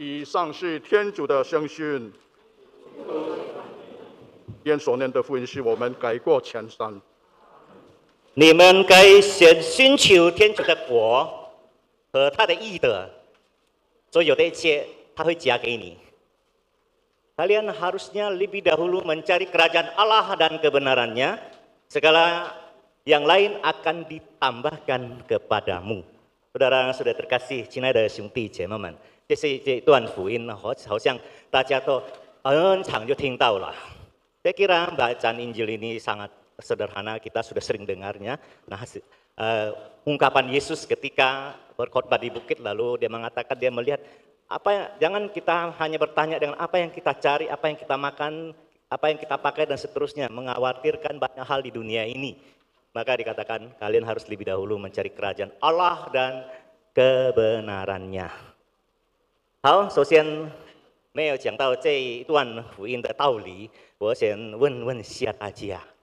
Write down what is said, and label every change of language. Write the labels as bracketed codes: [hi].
[zh] 以上是天主的圣训。今天所念的福音是我们改过前山。你们该先寻求天主的国和他的义德，所有的一切他会加给你。 [id] Kalian harusnya lebih dahulu mencari kerajaan Allah dan kebenarannya, segala yang lain akan ditambahkan kepadamu. Saudara sudah terkasih， [zh] 亲爱的兄弟姐妹们，这段福音好像大家都很常就听到了。 [id] Saya kira bacaan Injil ini sangat sederhana, kita sudah sering dengarnya. Nah, ungkapan Yesus ketika berkhotbah di bukit, lalu dia mengatakan dia melihat jangan kita hanya bertanya dengan apa yang kita cari, apa yang kita makan, apa yang kita pakai dan seterusnya, mengkhawatirkan banyak hal di dunia ini. Maka dikatakan kalian harus lebih dahulu mencari kerajaan Allah dan kebenarannya. [zh] 好，首先没有讲到这一段福音的道理，我先问下大家。